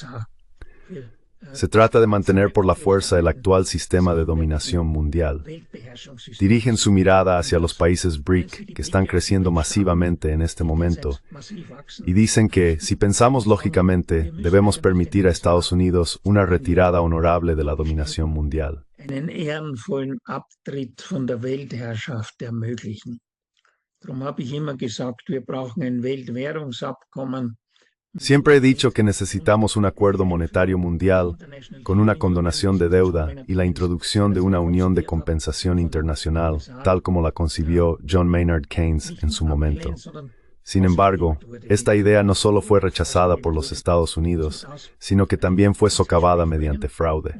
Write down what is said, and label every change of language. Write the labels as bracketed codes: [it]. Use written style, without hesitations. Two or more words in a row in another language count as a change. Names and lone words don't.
[es] Se trata de mantener por la fuerza el actual sistema de dominación mundial. Dirigen su mirada hacia los países BRIC, que están creciendo masivamente en este momento, y dicen que, si pensamos lógicamente, debemos permitir a Estados Unidos una retirada honorable de la dominación mundial. [de] Einen ehrenvollen Abtritt von der Weltherrschaft ermöglichen. Darum habe ich immer gesagt, wir brauchen ein Weltwährungsabkommen. [es] Siempre he dicho que necesitamos un acuerdo monetario mundial con una condonación de deuda y la introducción de una unión de compensación internacional, tal como la concibió John Maynard Keynes en su momento. Sin embargo, esta idea no solo fue rechazada por los Estados Unidos, sino que también fue socavada mediante fraude.